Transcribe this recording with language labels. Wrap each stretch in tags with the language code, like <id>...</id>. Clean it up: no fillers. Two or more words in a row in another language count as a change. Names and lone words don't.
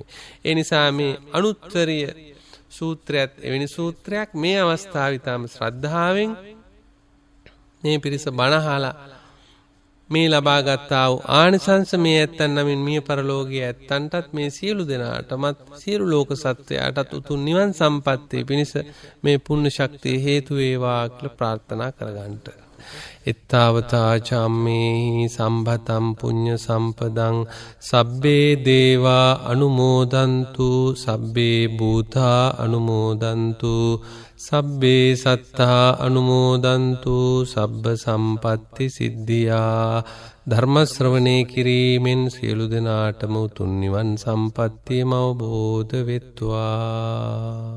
<si>ඒ නිසා මේ අනුත්තරීය සූත්‍රයත් එවැනි සූත්‍රයක් මේ අවස්ථාවේ තාම ශ්‍රද්ධාවෙන් මේ පිරිස බණහලා මේ ලබා ගත්තා වූ ආනිසංස මේ ඇත්තන් නමින් මිය පරලෝකයේ ඇත්තන්ටත් මේ සියලු දෙනාටමත් සියලු ලෝක සත්වයාටත් උතුම් නිවන් සම්පත්තිය පිණිස මේ පුණ්‍ය ශක්තිය හේතු වේවා කියලා ප්‍රාර්ථනා කරගන්නට.</si> <pi>එත්තාවතා චම්මේ සම්භතම් පුඤ්ඤ සම්පදං සබ්බේ දේවා අනුමෝදන්තු සබ්බේ භූතා අනුමෝදන්තු සබ්බේ සත්තා අනුමෝදන්තු සබ්බ සම්පatti සිද්ධියා.</pi> <si>ධර්ම ශ්‍රවණේ කිරීමෙන් සියලු දෙනාටම උතුම් නිවන් සම්පත්තියම අවබෝධ වෙත්වා.</si>